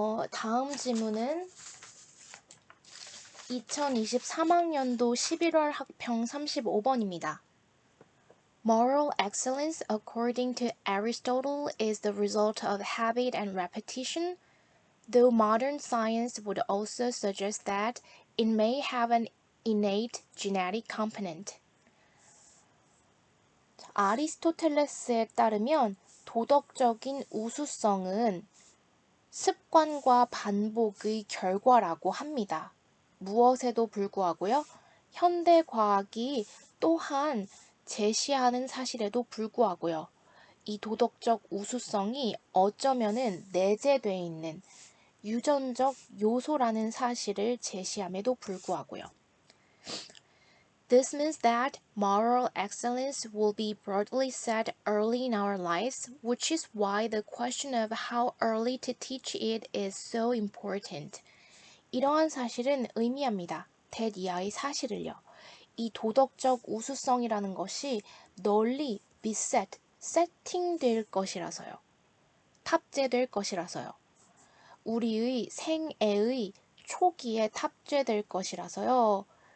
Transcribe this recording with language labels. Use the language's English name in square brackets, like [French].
[Korean] 다음 질문은 2023학년도 11월 학평 35번입니다. [English] Moral excellence, according to Aristotle, is the result of habit and repetition, though modern science would also suggest that it may have an innate genetic component. [Korean] 아리스토텔레스에 따르면 도덕적인 우수성은 습관과 반복의 결과라고 합니다. 무엇에도 불구하고요. 현대 과학이 또한 제시하는 사실에도 불구하고요. 이 도덕적 우수성이 어쩌면은 내재되어 있는 유전적 요소라는 사실을 제시함에도 불구하고요. [English] This means that moral excellence will be broadly set early in our lives, which is why the question of how early to teach it is so important. [Korean] 이러한 사실은 의미합니다. that 이하의 사실을요. 이 도덕적 우수성이라는 것이 널리 [English] be set, [Korean] 세팅될 것이라서요. 탑재될 것이라서요. 우리의 생애의 초기에 탑재될 것이라서요.